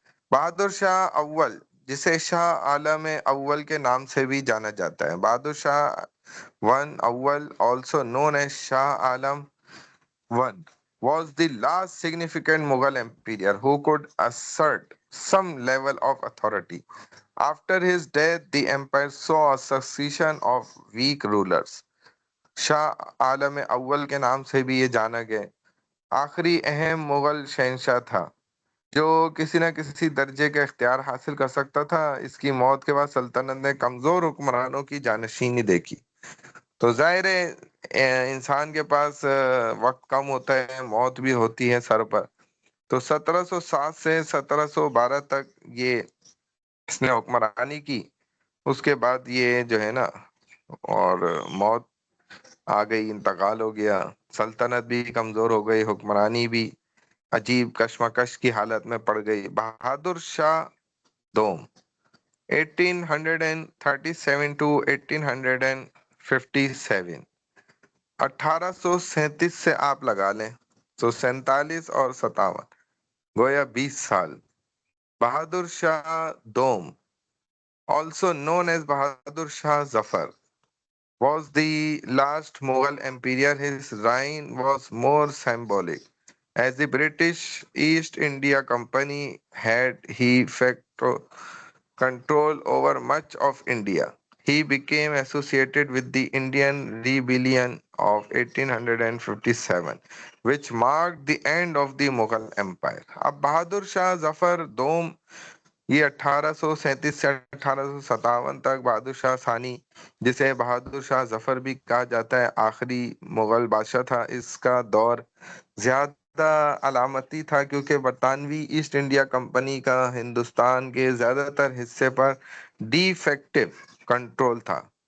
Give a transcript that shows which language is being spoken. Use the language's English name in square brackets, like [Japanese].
[Urdu] بہادر شاہ اول، جسے شاہ عالم اول کے نام سے بھی جانا جاتا ہے. [English] Bahadur Shah one اول also known as Shah Alam one was the last significant Mughal emperor who could assert some level of authority. After his death, the empire saw a succession of weak rulers. [Urdu] Shah Alam اول کے نام سے بھی یہ جانا گیا، آخری اہم مغل شہنشاہ تھا جو کسی نہ کسی درجے کا اختیار حاصل کر سکتا تھا. اس کی موت کے بعد سلطنت نے کمزور حکمرانوں کی جانشینی دیکھی. تو ظاہر ہے انسان کے پاس وقت کم ہوتا ہے، موت بھی ہوتی ہے سر پر. تو 1707 سے 1712 تک یہ اس نے حکمرانی کی. اس کے بعد یہ جو ہے نا اور موت آ گئی، انتقال ہو گیا. سلطنت بھی کمزور ہو گئی، حکمرانی بھی عجیب کشمکش کی حالت میں پڑ گئی. بہادر شاہ دوم 1837 to 1857، 1837 سے آپ لگا لیں تو 47 اور 57 گویا 20 سال. [English] بہادر شاہ دوم also known as Bahadur Shah Zafar was the last Mughal emperor. His reign was more symbolic, as the British East India Company had he facto control over much of India. He became associated with the Indian Rebellion of 1857, which marked the end of the Mughal Empire. [Urdu] अब बहादुर शाह जफर दोम یہ 1837 سے 1857 تک بہادر شاہ ثانی، جسے بہادر شاہ ظفر بھی کہا جاتا ہے، آخری مغل بادشاہ تھا. اس کا دور زیادہ علامتی تھا کیونکہ برطانوی ایسٹ انڈیا کمپنی کا ہندوستان کے زیادہ تر حصے پر ڈی فیکٹو کنٹرول تھا.